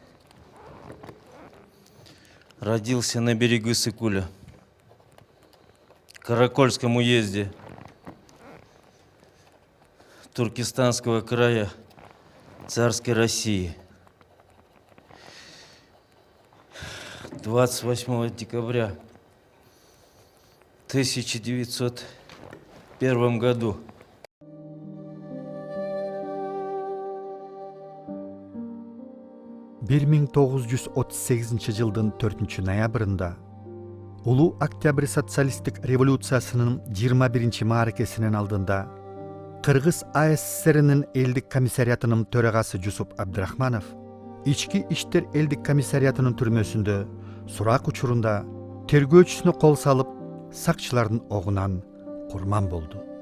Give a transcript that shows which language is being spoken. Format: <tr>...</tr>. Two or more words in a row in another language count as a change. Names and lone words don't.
<ru>Родился на берегу Сыкуля, Каракольском уезде Туркестанского края царской России. 28 декабря 1901 году.</ru> <ky>Бир 1938 жылдын 4 ноябрында Улуу Октябрь социалисттик революциясынын 21 мааракесинин алдында Кыргыз АССРнин элдик комиссариатынын төрагасы Жусуп Абдрахманов Ички иштер элдик комиссариатынын түрмөсүндө сурак учурунда тергөөчүсүнө кол салып, сакчылардын огунан курман болду.</ky>